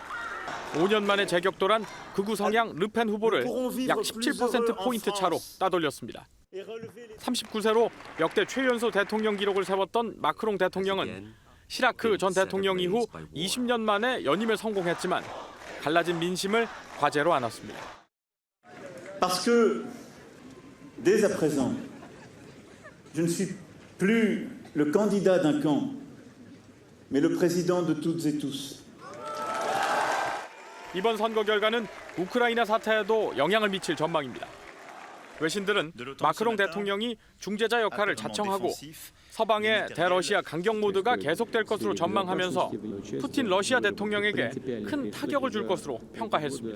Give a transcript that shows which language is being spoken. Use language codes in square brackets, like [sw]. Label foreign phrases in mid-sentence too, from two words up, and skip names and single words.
[ko] 5년 만에 재격돌한 극우 성향 르펜 후보를 약 17%포인트 차로 따돌렸습니다. 39세로 역대 최연소 대통령 기록을 세웠던 마크롱 대통령은 시라크 전 대통령 이후 20년 만에 연임에 성공했지만 갈라진 민심을 과제로 안았습니다. [fr] Parce que dès à présent, je ne suis plus le candidat d'un camp, mais le président de toutes et tous. [ko] 이번 선거 결과는 우크라이나 사태에도 영향을 미칠 전망입니다. 외신들은 마크롱 대통령이 중재자 역할을 자청하고 서방의 대러시아 강경 모드가 계속될 것으로 전망하면서 푸틴 러시아 대통령에게 큰 타격을 줄 것으로 평가했습니다.